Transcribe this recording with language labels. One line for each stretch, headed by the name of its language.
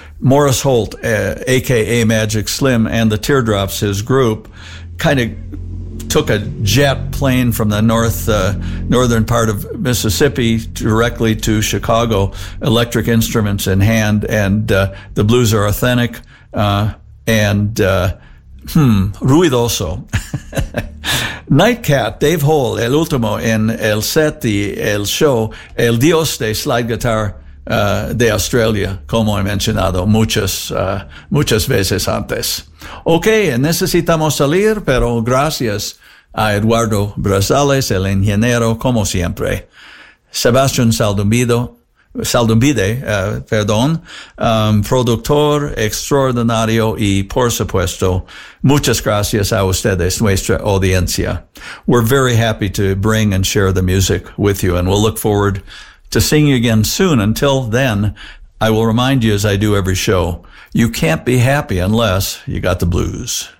English: Morris Holt, a.k.a. Magic Slim and the Teardrops, his group, kind of took a jet plane from the northern part of Mississippi directly to Chicago, electric instruments in hand, and the blues are authentic.
Spanish: Ruidoso. Nightcat, Dave Hall, El Ultimo in El Set y El Show, El Dios de Slide Guitar de Australia, como he mencionado muchas veces antes. Okay, necesitamos salir, pero gracias a Eduardo Brazales, el ingeniero, como siempre. Sebastián Saldumbide, productor extraordinario y, por supuesto, muchas gracias a ustedes, nuestra audiencia.
English: We're very happy to bring and share the music with you, and we'll look forward to seeing you again soon. Until then, I will remind you, as I do every show, you can't be happy unless you got the blues.